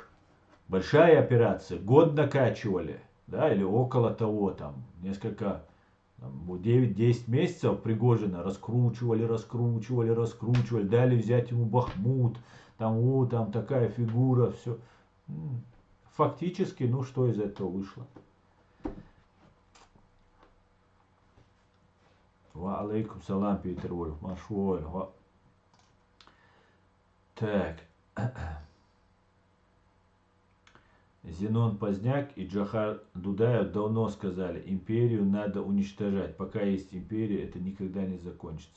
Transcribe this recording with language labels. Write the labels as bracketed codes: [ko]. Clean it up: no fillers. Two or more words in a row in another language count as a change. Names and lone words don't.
[ru] Большая операция, год накачивали, да, или около того, там, несколько, 9-10 месяцев Пригожина раскручивали, дали взять ему Бахмут, там такая фигура, все. Фактически, ну что из этого вышло? [ar] وعليكم السلام, [ru] Питер Вольф, Машволь. Так. Зенон Поздняк и Джохар Дудаев давно сказали, империю надо уничтожать. Пока есть империя, это никогда не закончится.